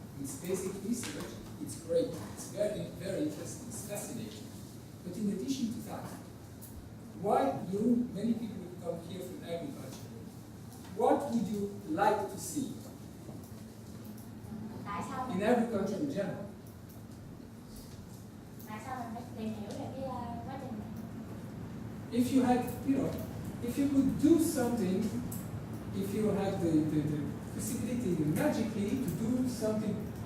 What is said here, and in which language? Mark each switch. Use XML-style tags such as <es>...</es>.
<en>It's basic research. It's great. It's very, very interesting. It's fascinating. But in addition to that, why many people would come here from agriculture? What would you like to see</en> <vi>Tại sao</vi> <en>in agriculture in general?</en> <vi>Tại sao mình phải tìm hiểu về cái quá trình này?</vi> <en>If you had, if you could do something, if you had the possibility magically to do something</en>